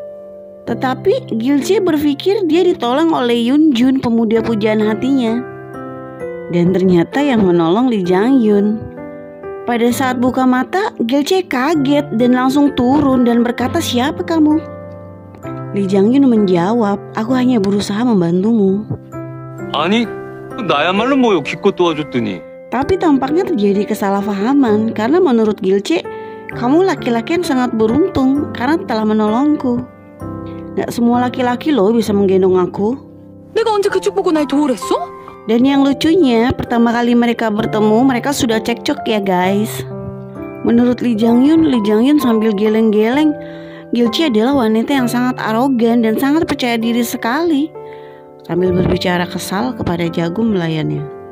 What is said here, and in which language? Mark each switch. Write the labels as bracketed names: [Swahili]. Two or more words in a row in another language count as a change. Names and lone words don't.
[Indonesian] Tetapi Gilce berpikir dia ditolong oleh Yunjun, pemuda pujaan hatinya. Dan ternyata yang menolong Lee Jang-yun. Pada saat buka mata, Gilce kaget dan langsung turun dan berkata, "Siapa kamu?" Lee Jang-yun menjawab, "Aku hanya berusaha membantumu." [Korean] 아니, 나야말로 뭐요? 기껏 도와줬더니. [Indonesian] Tapi tampaknya terjadi kesalahpahaman karena menurut Gilce, kamu laki-laki yang sangat beruntung karena telah menolongku. Gak semua laki-laki loh bisa menggendong aku. [Korean] 내가 언제 그쪽 보고 날 도우랬어? [Indonesian] Dan yang lucunya, pertama kali mereka bertemu, mereka sudah cekcok ya guys. Menurut Lee Jang-yun sambil geleng-geleng, Gilce adalah wanita yang sangat arogan dan sangat percaya diri sekali. Sambil berbicara kesal kepada Jagum melayannya.